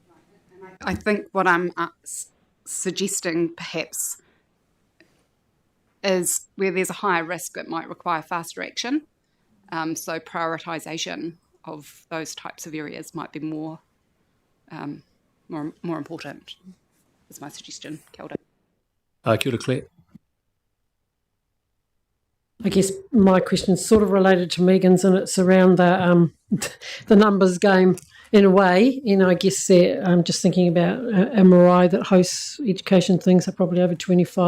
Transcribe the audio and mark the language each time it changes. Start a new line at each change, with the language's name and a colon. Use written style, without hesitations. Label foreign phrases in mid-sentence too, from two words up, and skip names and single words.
English: I think what I'm suggesting perhaps is where there's a higher risk that might require faster action. So prioritisation of those types of areas might be more important, is my suggestion.
Māori: Kia ora. Kia ora, Claire.
English: I guess my question's sort of related to Megan's, and it's around the the numbers game in a way. I guess I'm just thinking about a marae that hosts education things are probably over 25.